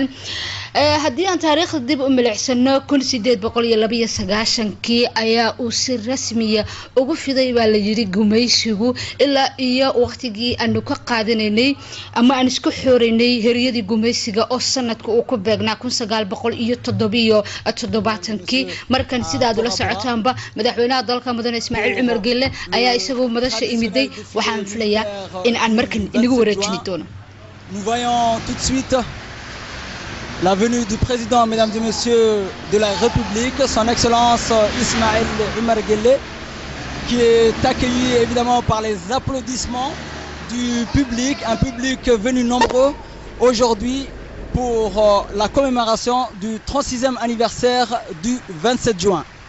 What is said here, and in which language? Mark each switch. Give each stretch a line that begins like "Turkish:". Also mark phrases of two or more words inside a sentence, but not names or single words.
Somali: haddii aan taariikhda dib u milicsano 1892 ayaa uu si rasmiya ugu fiday baa la yiri gumaysigu ilaa iyo waqtigii aanu ka qaadanaynay ama aan isku xooreynay heriyadii gumaysiga oo sanadku uu ku beegnaa 1977 markan sidaad ula socotaanba madaxweynaha dalka mudane Ismaaciil Cumar Geelle ayaa isagoo madasha imiday waxaan filayaa in aan markan inagu wareejin doono.
French: Nous voyons tout de suite la venue du président, mesdames et messieurs, de la République, son Excellence Ismaël Omar Guelleh, qui est accueilli évidemment par les applaudissements du public, un public venu nombreux aujourd'hui pour la commémoration du 36e anniversaire du 27 juin.